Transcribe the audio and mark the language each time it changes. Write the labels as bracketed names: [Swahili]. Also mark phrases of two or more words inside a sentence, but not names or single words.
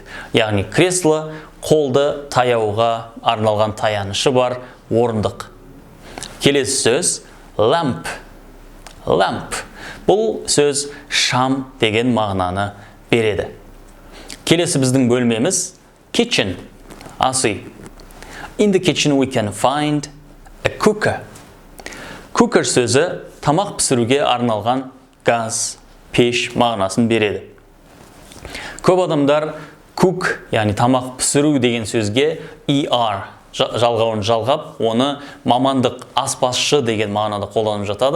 [Kazakh] Яғни кресло қолды таяуға арналған таянышы бар орындық. Келесі сөз lamp. Бұл сөз шам деген мағынаны береді. Келесі біздің бөлмеміз kitchen, ас үй. [English] In the kitchen we can find a cooker. [Kazakh] Cooker сөзі тамақ пісіруге арналған газ, пеш мағынасын береді. Көп адамдар cook, яғни тамақ пісіру деген сөзге ER жалғауын жалғап, оны мамандық аспазшы деген мағынада қолданып жатады.